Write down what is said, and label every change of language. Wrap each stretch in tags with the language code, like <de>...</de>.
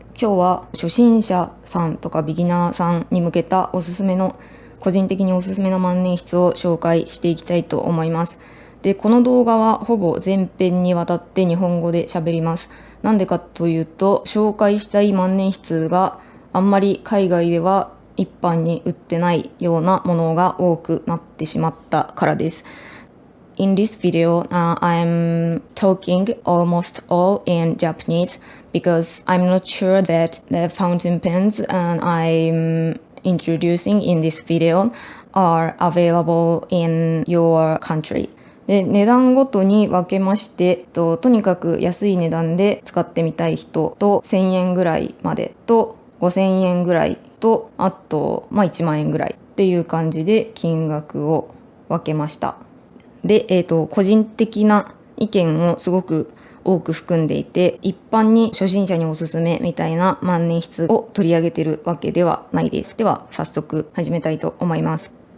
<ja>今日は初心者さんとかビギナーさんに向けた個人的におすすめの万年筆を紹介していきたいと思います。で、この動画はほぼ全編にわたって日本語で喋ります。なんでかというと、紹介したい万年筆があんまり海外では一般に売ってないようなものが多くなってしまったからです。</ja> <en>In this video, I'm talking almost all in Japanese because I'm not sure that the fountain pens I'm introducing in this video are available in your country.</en> <ja>で、値段ごとに分けまして、とにかく安い値段で使ってみたい人と1000円ぐらいまでと5000円ぐらいとあと、1万円ぐらいっていう感じで金額を分けました。で、個人的な意見をすごく多く含んでいて、一般に初心者におすすめみたいな万年筆を取り上げているわけではないです。では、早速始めたいと思います。</ja>